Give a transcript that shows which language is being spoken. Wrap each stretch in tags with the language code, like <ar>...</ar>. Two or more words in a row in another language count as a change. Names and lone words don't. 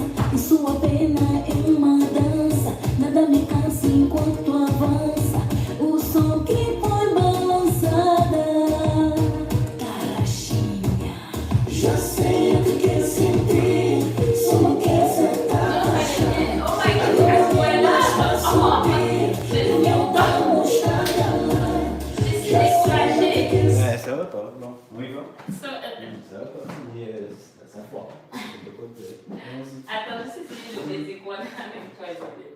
<pt>Isso apenas é uma dança. Nada me cansa enquanto avança. O som que põe balançada. Tarraxinha, já sei o que quer sentir. Só não quer sentar.</pt> <fr>Ça va pas, bon, on y va. Ça va pas, mais ça foire. Attends, je sais si je vais dire quoi avec toi, Isabelle.</fr>